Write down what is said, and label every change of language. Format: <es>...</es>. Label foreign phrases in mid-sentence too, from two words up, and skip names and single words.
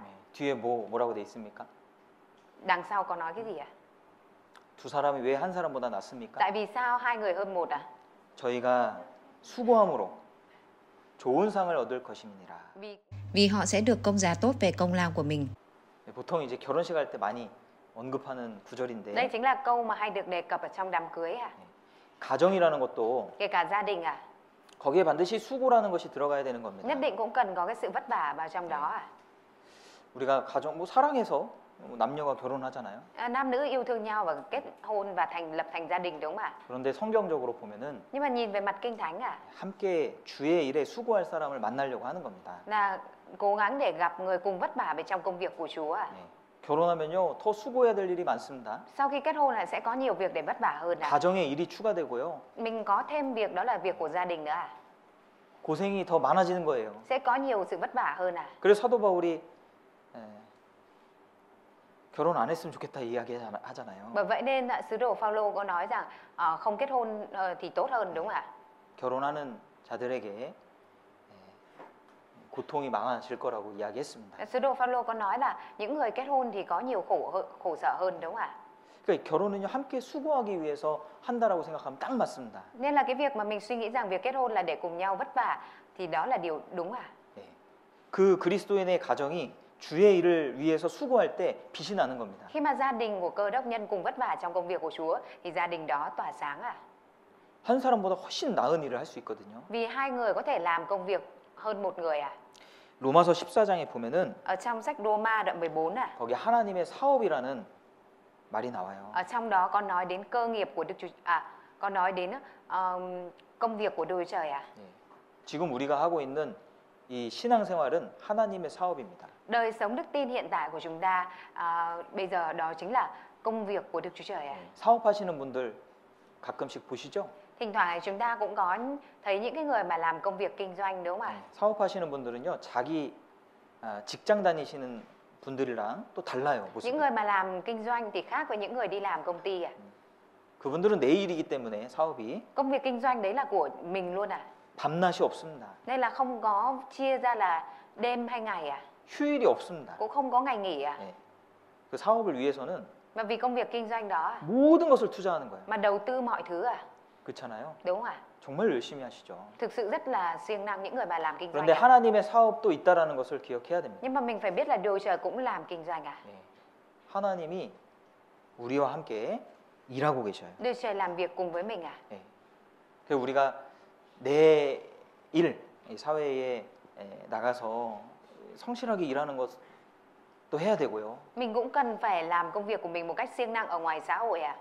<ko>뒤에 뭐라고 돼 있습니까?</ko> <vi>Đằng sau có nói cái gì ạ?</vi> <ko>두 사람이 왜 한 사람보다 낫습니까?</ko> <vi>Tại vì sao hai người hơn một ạ?</vi> <ko>저희가 수고함으로 좋은 상을 얻을 것임이니라.</ko> <vi>Vì Vì họ sẽ được công giá tốt về công lao của mình.</vi> <ko>보통 이제 결혼식 할 때 많이 언급하는</ko> <vi>đây</vi> <ko>구절인데</ko> <vi>chính là câu mà hay được đề cập ở trong đám cưới à.</vi> <ko>가정이라는 것도</ko> <vi>Kể cả gia đình à,</vi> <ko>거기에 반드시 수고라는 것이 들어가야 되는 겁니다.</ko> <vi>nhất định cũng cần có cái sự vất vả vào trong đó à.</vi> <ko>우리가 가정 뭐 사랑해서 남녀가 결혼하잖아요.</ko> <vi>Nam nữ yêu thương nhau và kết hôn và lập thành gia đình đúng không ạ?</vi> <ko>그런데 성경적으로 보면은</ko> <vi>Nhưng mà nhìn về mặt kinh thánh à,</vi> <ko>함께 주의 일에 수고할 사람을 만나려고 하는 겁니다.</ko> <vi>là cố gắng để gặp người cùng vất vả về trong công việc của Chúa à.</vi> <ko>네. 결혼하면요 더 수고해야 될 일이 많습니다.</ko> <vi>Sau khi kết hôn là sẽ có nhiều việc để vất vả hơn à.</vi> <ko>가정의 일이 추가되고요.</ko> <vi>Mình có thêm việc đó là việc của gia đình nữa à.</vi> <ko>고생이 더 많아지는 거예요.</ko> <vi>Sẽ có nhiều sự vất vả hơn à.</vi> <ko>그래서 사도 바울이 결혼 안 했으면 좋겠다 이야기 하잖아요.</ko> <vi>Bởi vậy nên sứ đồ Phaolô có nói rằng không kết hôn thì tốt hơn đúng không ạ?</vi> <ko>결혼하는 자들에게 고통이 많아질 거라고 이야기했습니다.</ko> <vi>Sứ đồ Phaolô có nói là những người kết hôn thì có nhiều khổ sở hơn đúng không ạ?</vi> <ko>그러니까 결혼은요 함께 수고하기 위해서 한다라고 생각하면 딱 맞습니다.</ko> <vi>Nên là cái việc mà mình suy nghĩ rằng việc kết hôn là để cùng nhau vất vả thì đó là điều đúng à?</vi> <ko>네. 그 그리스도인의 가정이 주의 일을 위해서 수고할 때 빛이 나는 겁니다.</ko> <vi>Khi mà gia đình của cơ đốc nhân cùng vất vả trong công việc của Chúa thì gia đình đó tỏa sáng à?</vi> <ko>한 사람보다 훨씬 나은 일을 할 수 있거든요.</ko> <vi>Vì hai người có thể làm công việc hơn một người à?</vi> <ko>로마서 14장에 보면은</ko> <vi>Ở trong sách Roma đoạn 14 à?</vi> <ko>거기 하나님의 사업이라는 말이 나와요.</ko> <vi>Ở trong đó có nói đến cơ nghiệp của Đức Chúa có nói đến công việc của Đức Chúa Trời à?</vi> <ko>예. 지금 우리가 하고 있는 이 신앙생활은 하나님의 사업입니다.</ko> <vi>Đời sống đức tin hiện tại của chúng ta bây giờ đó chính là công việc của Đức Chúa Trời à?</vi> <ko>사업하시는 분들 가끔씩 보시죠?</ko> <vi>Thỉnh thoảng chúng ta cũng có thấy những cái người mà làm công việc kinh doanh đúng không ạ?</vi> <ko>사업하시는 분들은요 자기 직장 다니시는 분들이랑 또 달라요. 모습이.</ko> <vi>Những người mà làm kinh doanh thì khác với những người đi làm công ty à?</vi> <ko>그분들은 내 일이기 때문에 사업이</ko> <vi>Công việc kinh doanh đấy là của mình luôn à?</vi> <ko>밤낮이 없습니다.</ko> <vi>Nên là không có chia ra là đêm hay ngày à?</vi> <ko>휴일이 없습니다.</ko> <vi>Cũng không có ngày nghỉ à?</vi> <ko>예. 그 사업을 위해서는</ko> <vi>Mà vì công việc kinh doanh đó</vi> <ko>모든 것을 투자하는 거예요.</ko> <vi>mà đầu tư mọi thứ à?</vi> <ko>그렇잖아요.</ko> <vi>Đúng không ạ?</vi> <ko>정말 열심히 하시죠.</ko> <vi>Thực sự rất là siêng năng những người mà làm kinh doanh.</vi> <ko>그런데 하나님의 사업도 있다라는 것을 기억해야 됩니다.</ko> <vi>Nhưng mà mình phải biết là Đức Trời cũng làm kinh doanh à?</vi> <ko>예. 하나님이 우리와 함께 일하고 계셔요.</ko> <vi>Đức Trời làm việc cùng với mình à?</vi> <ko>예. 그래서 우리가 내 일, 이 사회에 나가서 성실하게 일하는 것도 해야 되고요.</ko> <vi>Mình cũng cần phải làm công việc của mình một cách siêng năng ở ngoài xã hội à?</vi>